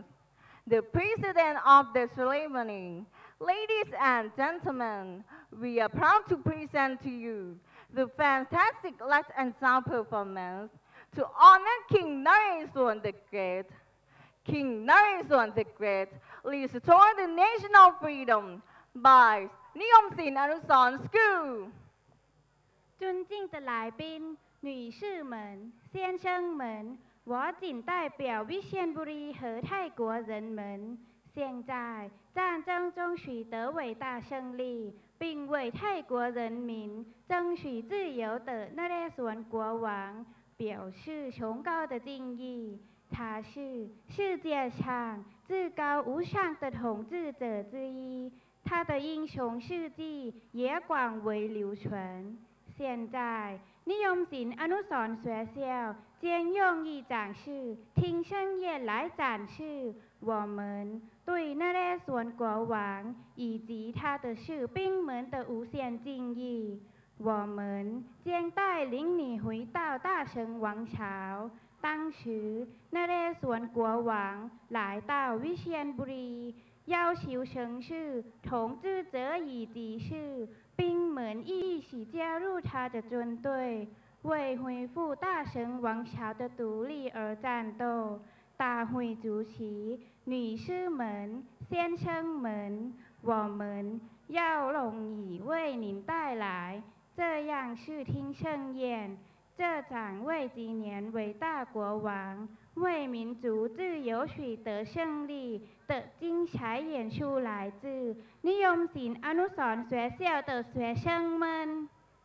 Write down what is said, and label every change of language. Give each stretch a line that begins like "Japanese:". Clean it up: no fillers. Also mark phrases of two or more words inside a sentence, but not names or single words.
English: The president of the ceremony, ladies and gentlemen, we are proud to present to you the fantastic light and sound performance to honor King Naresuan the Great. King Naresuan the Great restored the national freedom by Niyom Sin Anuson School.
Chinese: 尊敬的来宾、女士们、先生们，我谨代表วิเชียรบุรี和泰国人们，现在战争中取得伟大胜利，并为泰国人民争取自由的那列孙国王表示崇高的敬意。他是世界上至高无上的统治者之一，他的英雄事迹也广为流传。现在นิยมศิลป์อนุสรณ์学校将用一展示听声乐来展示我们对那列孙国王以及他的士兵们的无限敬意。我们将带领你回到大成王朝。当时那列孙国王来到วิเชียรบุรี要求城市统治者以及士兵们一起加入他的军队，为恢复大成王朝的独立而战斗。大会主席、女士们、先生们，我们要容易为您带来这样视听盛宴。这场为纪念伟大国王为民族自由取得胜利的精彩演出来自นิยมศิลป์อนุสรณ์学校的学生们。